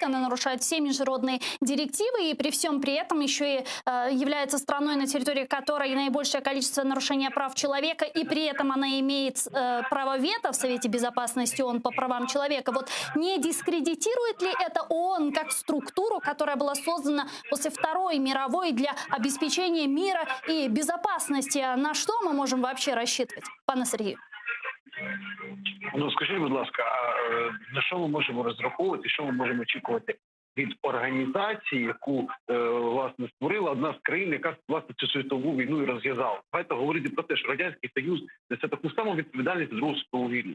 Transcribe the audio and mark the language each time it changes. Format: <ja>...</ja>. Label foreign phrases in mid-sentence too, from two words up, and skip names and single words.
<ru>Она нарушает все международные директивы и при всем при этом еще и является страной, на территории которой наибольшее количество нарушения прав человека, и при этом она имеет право вето в Совете Безопасности ООН по правам человека. Вот не дискредитирует ли это ООН как структуру, которая была создана после Второй мировой для обеспечения мира и безопасности? На что мы можем вообще рассчитывать,</ru> <uk>пане Сергію? Ну, скажіть, будь ласка, а на що ми можемо розраховувати, що ми можемо очікувати від організації, яку, власне, створила одна з країн, яка, власне, цю світову війну і розв'язала? Давайте говорити про те, що Радянський Союз несе таку саму відповідальність за Другу світову війну.</uk>